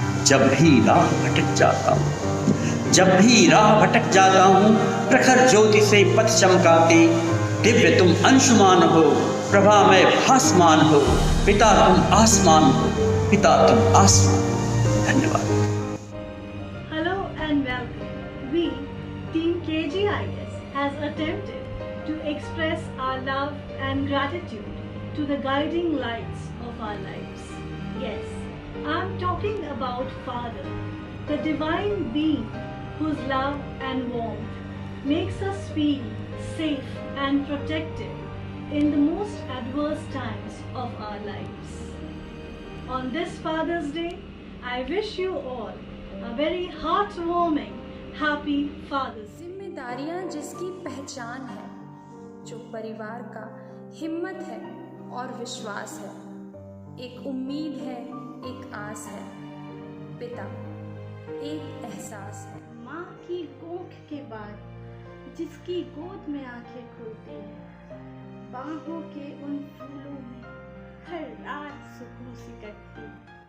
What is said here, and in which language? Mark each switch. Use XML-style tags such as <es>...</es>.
<hi>जब भी राह भटक जाता हूँ, जब भी राह भटक जाता हूँ, प्रखर ज्योति से पथ चमकाते, दिव्य तुम अंशुमान हो, प्रभामय भासमान हो, पिता तुम आसमान हो, पिता तुम आसमान। धन्यवाद।</hi> <en>Hello and welcome. We, Team KGIS, has attempted to express our love and gratitude to the guiding lights of our lives. Yes, I'm talking about Father, the divine being whose love and warmth makes us feel safe and protected in the most adverse times of our lives. On this Father's Day, I wish you all a very heartwarming, happy Father's Day.</en> <hi>जिम्मेदारियां जिसकी पहचान है, जो परिवार का हिम्मत है और विश्वास है, एक उम्मीद है, एक आस है, पिता एक एहसास है। माँ की कोख के बाद जिसकी गोद में आंखें खुलती हैं, बाहों के उन फूलों में हर रात सुकून सी कटती है।</hi>